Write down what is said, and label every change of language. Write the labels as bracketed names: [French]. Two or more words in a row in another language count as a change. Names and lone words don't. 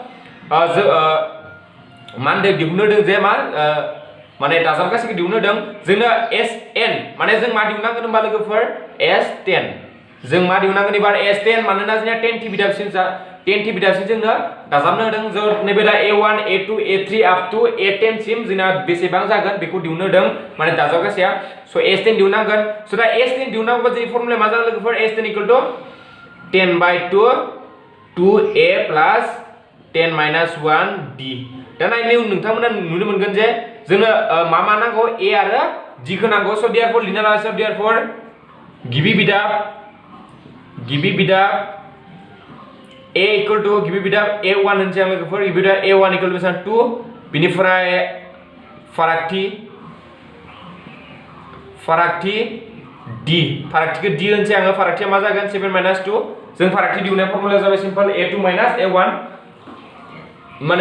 [Bodo] मा होनदों दिहुननो होदों जे मा माने दाजाबगासैखौ दिहुननो होदों जोंनो SN माने जों मा दिहुननांगोन होनबा लोगोफोर S10 जों मा दिहुननांगोन एबार S10 मानोना जोंना 10 की बिदाबसिम जोंनो दाजाबनो होदों जों नैबे दा A1 A2 A3 [English] up to [Bodo] A10 सिम जोंना बेसेबां जागोन बेखौ दिहुननो होदों माने दाजाबगासैया सो S10 दिहुननांगोन सो दा S10 दिहुननांगौबा जोंनि फर्मुलाया मा जागोन लोगोफोर S10 [English] equal to [Bodo] 10/2 2a plus 10-1d दा नायनो नोंथांमोना नुनो मोनगोन जे जोंनो मा नांगौ a आरो d खौ नांगौ सो देयरफोर लिरना लासै देयरफोर गिबि बिदाब a [English] equal to [Bodo] गिबि बिदाब a1 होनसै आं लोगोफोर गिबि बिदाब a1 इक्वल टु 2 बिनिफ्राय फारागथि d फारागथिखौ d होनसै आङो फारागथिया मा जागोन 7 - 2 जों फारागथि दिहुननाय फर्मुलाया जाबाय सिम्पल a2 - a1 माने